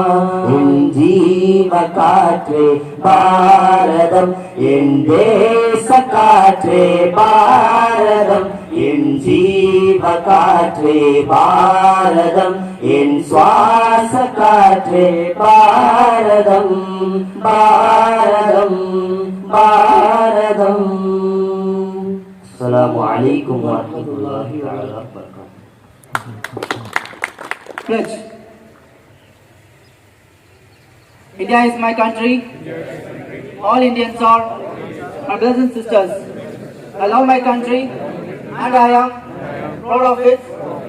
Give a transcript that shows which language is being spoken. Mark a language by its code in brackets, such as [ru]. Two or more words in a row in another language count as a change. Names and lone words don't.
[ta] என் ஜீவ காற்றே பாரதம், என் தேச காற்றே பாரதம். என் ஜீவ காற்றே பாரதம், என் சுவாச காற்றே பாரதம். பாரதம் பாரதம். [ar] السلام عليكم ورحمة الله وبركاته. [en] Pledge. India is my country. All Indians are my brothers and sisters. I love my country and I am proud of it.